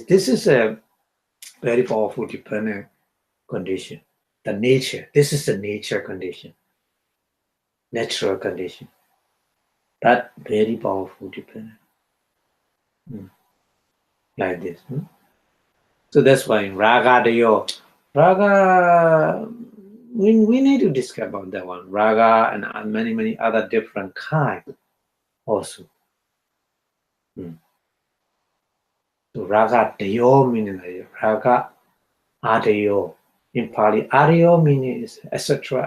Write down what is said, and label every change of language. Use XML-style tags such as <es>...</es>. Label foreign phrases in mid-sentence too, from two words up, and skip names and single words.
<en>This is a very powerful dependent condition. The nature. This is the nature condition. Natural condition. But very powerful dependent. Like this. So that's why</en> <pi>raga dayo.</pi> <en>Raga, we need to discuss about that one. Raga and many other different kinds also. So</en> <pi>raga dayo</pi> <en>meaning</en> <pi>raga adayo.</pi> <en>In Pali, adayo meaning is etc.</en>